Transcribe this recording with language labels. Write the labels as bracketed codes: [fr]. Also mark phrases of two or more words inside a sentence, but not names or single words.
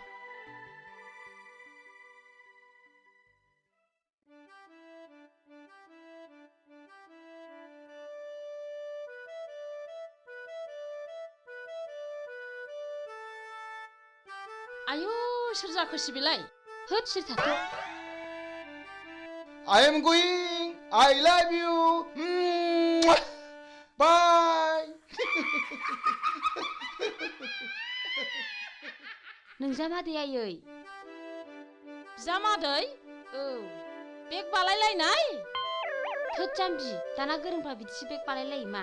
[brx] आयु सोर जाखोसै बेलाय होद सिरि थाथ' [en] I am going I love you bye [brx] नोंजामादै आयै जामादै औ बेग बालायलायनाय थोद जाम्बि दाना गोरोंफ्रा बिदिसो बेग बालायलायो मा